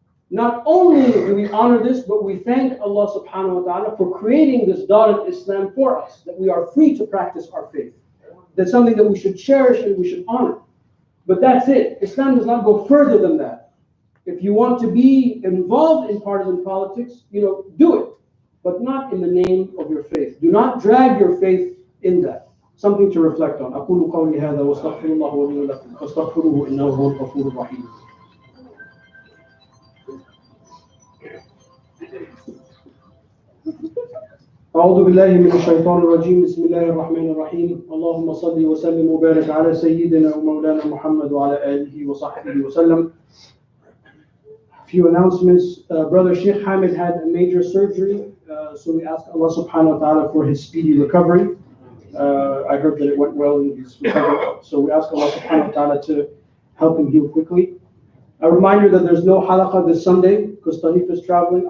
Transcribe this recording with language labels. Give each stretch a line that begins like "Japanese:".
English: Not only do we honor this, but we thank Allah
Arabic: subhanahu wa ta'ala
English: for creating this Dar al-Islam for us, that we are free to practice our faith. That's something that we should cherish and we should honor. But that's it. Islam does not go further than that. If you want to be involved in partisan politics, do it, but not in the name of your faith. Do not drag your faith in that. Something to reflect on.
Arabic: أقول قولي هذا واستغفر الله لي ولكم فاستغفروه إنه هو الغفور الرحيم. أعوذ بالله من الشيطان الرجيم. بسم الله الرحمن الرحيم. اللهم صل وسلم وبارك على سيدنا ومولانا محمد وعلى آله وصحبه وسلم.
English: Few announcements. Brother Sheikh Hamid had a major surgery, so we ask Allah
Arabic: subhanahu wa ta'ala
English: for his speedy recovery. I heard that it went well and he's recovered, so we ask Allah
Arabic: subhanahu wa ta'ala
English: to help him heal quickly. A reminder that there's no halaqah this Sunday because Tanif is traveling.